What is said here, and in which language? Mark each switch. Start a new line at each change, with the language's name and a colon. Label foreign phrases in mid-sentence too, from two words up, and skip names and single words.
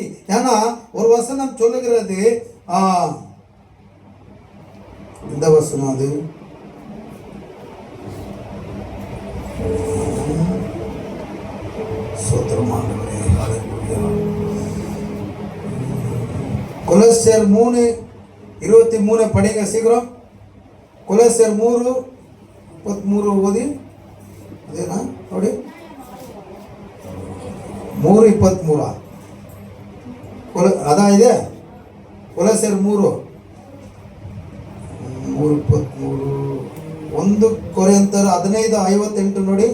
Tamil: ஏன்னா ஒரு வசனம் சொல்லுகிறது, இந்த வசனம் அது கொலோசியர் 3:23 படிங்க சீக்கிரம்.
Kannada: கொலோசியர் 3:23 ಓದಿ. ಅದೇನಾ ನೋಡಿ, 3:23 ಅದಾ ಇದೆ. ಕೊಲೋಸಿಯರ್ 3:23. 1 ಕೊರಿಂಥರ 15:58 ನೋಡಿ.